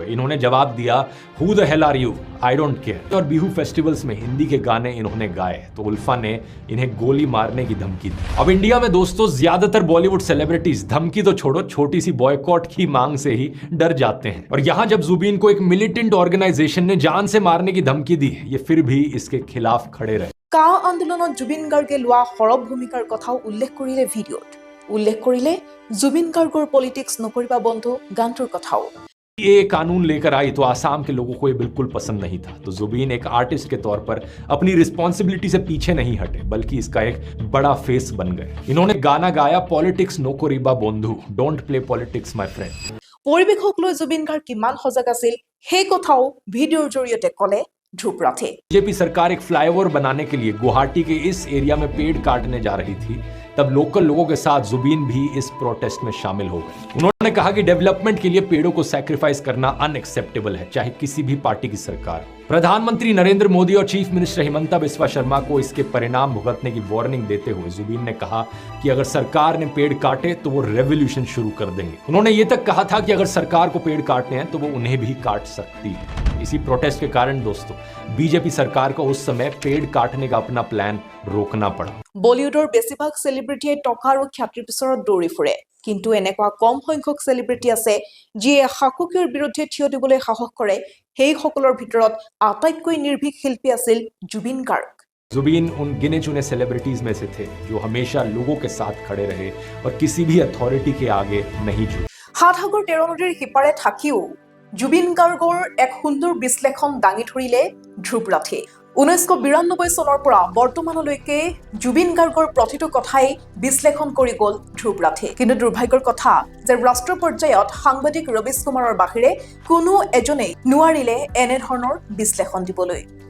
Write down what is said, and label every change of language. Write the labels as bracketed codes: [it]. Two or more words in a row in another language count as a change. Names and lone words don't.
[hi] इन्होंने जवाब दिया, [en] who the hell are you, I don't care. [hi] और बिहू फेस्टिवल्स में हिंदी के गाने इन्होंने गाए तो उल्फा ने इन्हें गोली मारने की धमकी दी। अब इंडिया में दोस्तों ज्यादातर बॉलीवुड सेलिब्रिटीज धमकी तो छोड़ो, छोटी सी बॉयकॉट की मांग से ही डर जाते हैं। और यहाँ जब जुबीन को एक [en] militant organisation [hi] ने जान से मारने की धमकी दी, ये फिर भी इसके खिलाफ खड़े रहे। [as] কা আন্দোলনত জুবিন গাৰ্গে লোৱা সৰব ভূমিকাৰ কথাও উল্লেখ কৰিলে ভিডিঅ'ত। উল্লেখ কৰিলে জুবিন গাৰ্গৰ পলিটিক্স নকৰিবা বন্ধু গানটোৰ কথাও। [hi] ये कानून लेकर आई तो आसाम के लोगों को ये बिल्कुल पसंद नहीं था, तो जुबीन एक आर्टिस्ट के तौर पर अपनी रिस्पॉन्सिबिलिटी से पीछे नहीं हटे बल्कि इसका एक बड़ा फेस बन गए। इन्होंने गाना गाया, पॉलिटिक्स नो कोरिबा बंधु, [en] don't play politics my friend. [as] পৰিৱেশক লৈ জুবিন গাৰ্গ কিমান সজাগ আছিল সেই কথাও ভিডিঅ'ৰ জৰিয়তে ক'লে ধ্ৰুৱ ৰাঠে। [hi] बीजेपी सरकार एक फ्लाईओवर बनाने के लिए गुवाहाटी के इस एरिया में पेड़ काटने जा रही थी, तब लोकल लोगों के साथ जुबीन भी इस प्रोटेस्ट में शामिल हो गए। उन्होंने कहा कि डेवलपमेंट के लिए पेड़ों को सैक्रिफाइस करना अनएक्सेप्टेबल है, चाहे किसी भी पार्टी की सरकार। प्रधानमंत्री नरेंद्र मोदी और [en] chief minister [hi] हिमंता बिस्वा शर्मा को इसके परिणाम भुगतने की वार्निंग देते हुए जुबीन ने कहा कि अगर सरकार ने पेड़ काटे तो वो रेवोल्यूशन शुरू कर देंगे। उन्होंने ये तक कहा था कि अगर सरकार को पेड़ काटने हैं तो वो उन्हें भी काट सकती है। इसी प्रोटेस्ट के कारण दोस्तों बीजेपी सरकार को उस समय पेड़ काटने का अपना प्लान रोकना पड़ा। [as] বলিউডৰ বেছিভাগ চেলিব্ৰিটিয়ে টকা আৰু খ্যাতিৰ পিছত দৌৰি ফুৰে, কিন্তু এনেকুৱা কম সংখ্যক চেলিব্ৰিটি আছে যিয়ে শাসকীয়ৰ বিৰুদ্ধে থিয় দিবলৈ সাহস কৰে। সেইসকলৰ ভিতৰত আটাইতকৈ নিৰ্ভীক শিল্পী আছিল জুবিন গাৰ্গ। [hi] जुबीन उन गिने चुने सेलिब्रिटीज में से थे जो हमेशा लोगों के साथ खड़े रहे और किसी भी अथॉरिटी के आगे नहीं झुके। [as] সাতসাগৰ তেৰ নদীৰ সিপাৰে থাকিও জুবিন গাৰ্গৰ এক সুন্দৰ বিশ্লেষণ দাঙি ধৰিলে ধ্ৰুৱ ৰাঠে 1992 চনৰ পৰা বৰ্তমানলৈকে জুবিন গাৰ্গৰ প্ৰতিটো কথাই বিশ্লেষণ কৰি গ'ল ধ্ৰুৱ ৰাঠে কিন্তু দুৰ্ভাগ্যৰ কথা যে ৰাষ্ট্ৰ পৰ্যায়ত সাংবাদিক ৰবিশ কুমাৰৰ বাহিৰে কোনো এজনেই নোৱাৰিলে এনে ধৰণৰ বিশ্লেষণ দিবলৈ